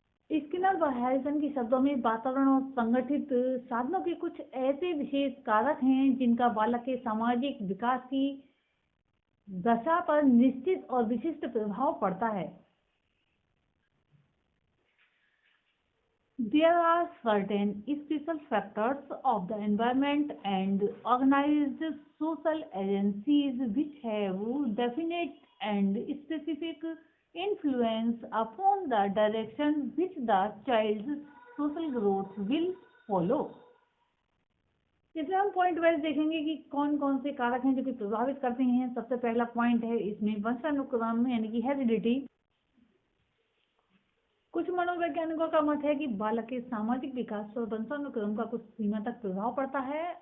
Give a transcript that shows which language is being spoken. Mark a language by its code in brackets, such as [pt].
[hi] Skinner व Harrison के शब्दों में वातावरण और संगठित साधनों के कुछ ऐसे विशेष कारक हैं जिनका बालक के सामाजिक विकास की दशा पर निश्चित और विशिष्ट प्रभाव पड़ता है। [en] There are certain special factors of the environment and organized social agencies which have definite and specific influence upon the direction which the child's social growth will follow। [hi] इसमें हम पॉइंट वाइज देखेंगे कि कौन कौन से कारक हैं जो कि प्रभावित करते हैं। सबसे पहला पॉइंट है इसमें वंशानुक्रम यानी कि हेरिडिटी। कुछ मनोवैज्ञानिकों का मत है कि बालक के सामाजिक विकास पर वंशानुक्रम का कुछ सीमा तक प्रभाव पड़ता है।